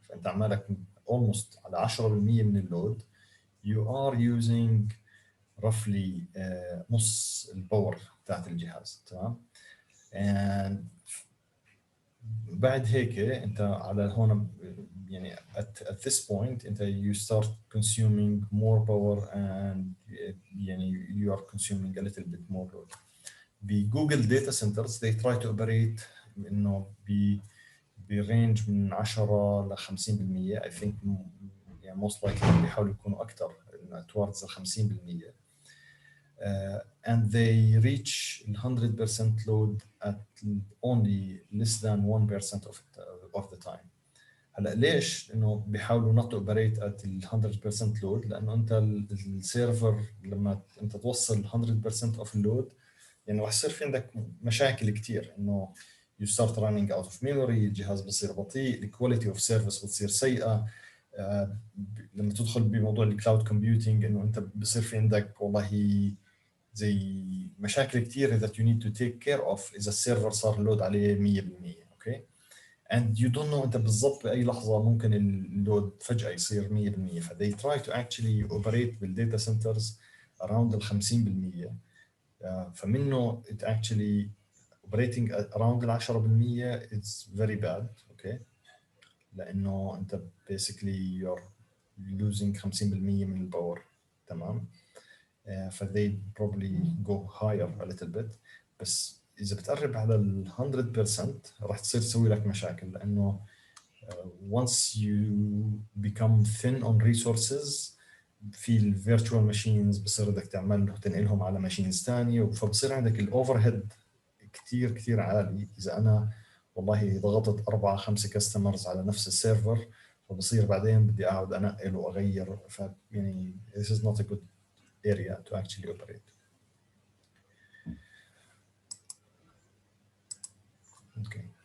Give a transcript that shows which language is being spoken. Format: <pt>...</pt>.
<ar>فانت عمالك almost على 10% من اللود</ar> <en>you are using roughly</en> <ar>نص الباور بتاعت الجهاز. تمام.</ar> <en>and</en> <ar>بعد هيك انت على هون يعني</ar> <en>at this point انت you start consuming more power and يعني you are consuming a little bit more load.</en> <ar>بجوجل داتا سنترز</ar> <en>they try to operate</en> <ar>انه برينج من 10 ل 50%.</ar> <en>I think</en> <ar>يعني</ar> <en>most likely</en> <ar>بيحاولوا يكونوا اكثر towards ال 50%.</ar> <en>And they reach 100% load at only less than 1% of the time.</en> <ar>هلا ليش انه بيحاولوا</ar> <en>not to operate at 100% load؟</en> <ar>لانه انت السيرفر لما انت توصل 100% of اللود يعني راح يصير في عندك مشاكل كثير، انه</ar> <en>you start running out of memory،</en> <ar>الجهاز بصير بطيء، الكواليتي اوف سيرفيس بتصير سيئه. لما تدخل بموضوع الكلاود كومبيوتينج انه انت بصير في عندك والله زي مشاكل كثيره</ar> <en>that you need to take care of</en> <ar>اذا السيرفر صار اللود عليه 100%. اوكي.</ar> <en>and you don't know</en> <ar>انت بالضبط باي لحظه ممكن اللود فجاه يصير 100%. ف</ar> <en>they try to actually operate</en> <ar>بالداتا سنترز around ال 50%.</ar> <en>فمنه it actually operating around ال 10% it's very bad. okay.</en> <ar>لانه انت</ar> <en>basically you're losing 50% من الباور.</en> <ar>تمام.</ar> <en>ف they probably go higher a little bit.</en> <ar>بس اذا بتقرب على ال 100% راح تصير تسوي لك مشاكل، لانه</ar> <en>once you become thin on resources</en> <ar>في الفيرتشوال ماشينز بصير بدك تنقلهم على ماشينز ثانيه، فبصير عندك الاوفر هيد كثير كثير عالي. اذا انا والله ضغطت 4-5 كاستمرز على نفس السيرفر، فبصير بعدين بدي اقعد انقل واغير. ف يعني</ar> <en>this is not a good area to actually operate. Okay.</en>